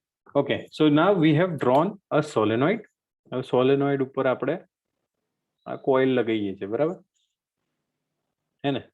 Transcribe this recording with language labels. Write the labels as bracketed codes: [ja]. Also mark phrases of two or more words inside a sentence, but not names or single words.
[en] Okay, so now we have drawn a solenoid. A solenoid [gu] ઉપર આપણે આ coil લગાવીએ છીએ, બરાબર હે ને?